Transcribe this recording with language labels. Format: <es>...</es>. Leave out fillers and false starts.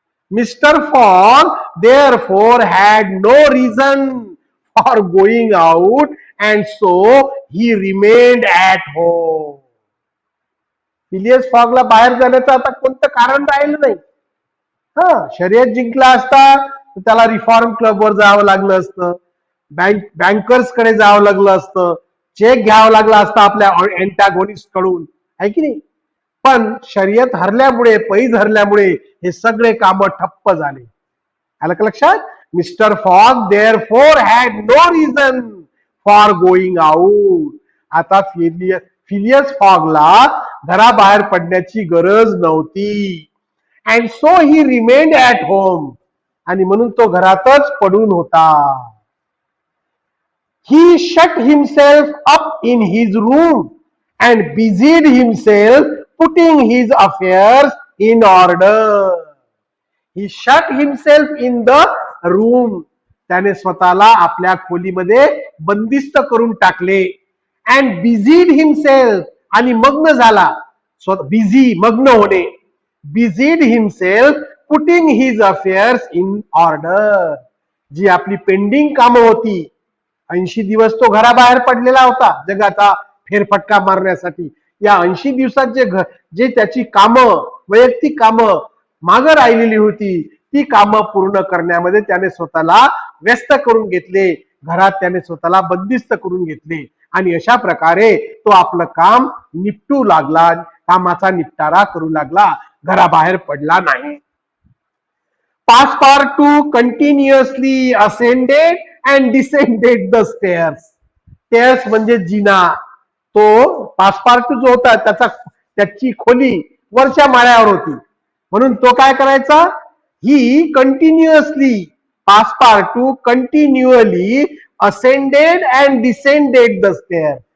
<en>Fogg therefore had no reason for going out, and so he remained at home.</en> <mr>Phileas फॉगला बाहेर जाण्याचं आता कोणतं कारण राहिलं नाही. शर्यत जिंकला असता तर त्याला रिफॉर्म क्लबवर जावं लागलं असतं, बँकर्स कडे जावं लागलं असतं, चेक घ्यावा लागला असता आपल्या अँटॅगोनिस्ट कडून, आहे की नाही? पण शर्यत हरल्यामुळे, पैज हरल्यामुळे हे सगळे काम ठप्प झाले. आलं का लक्षात?</mr> <en>Mister Fogg therefore had no reason for going out.</en> <mr>आता फिलियस फॉगला घराबाहेर पडण्याची गरज नव्हती.</mr> <en>And so he remained at home.</en> <mr>आणि म्हणून तो घरातच पडून होता.</mr> <en>He shut himself up in his room and busied himself putting his affairs in order. He shut himself in the room.</en> <mr>त्याने स्वतःला आपल्या खोलीमध्ये बंदिस्त करून टाकले.</mr> <en>and busied himself,</en> <mr>आणि मग्न झाला. बिझी, मग्न होणे.</mr> <en>busied himself putting his affairs in order.</en> <mr>जी आपली पेंडिंग कामं होती, 80 दिवस तो घराबाहेर पडलेला होता, जगाचा फेरफटका मारण्यासाठी. या 80 दिवसात जे त्याची कामं, वैयक्तिक कामं मागं राहिलेली होती, ती कामं पूर्ण करण्यामध्ये त्याने स्वतःला व्यस्त करून घेतले. घरात त्याने स्वतःला बंदिस्त करून घेतले आणि अशा प्रकारे तो आपलं काम निपटू लागला, कामाचा निपटारा करू लागला, घराबाहेर पडला नाही. Passepartout continuously ascended and descended the stairs. Stairs म्हणजे जिना. तो पासपार्टू जो होता त्याची खोली वरच्या माळ्यावर होती, म्हणून तो काय करायचा, ही continuously</mr> <en>Passepartout continually ascended and descended the stair.</en>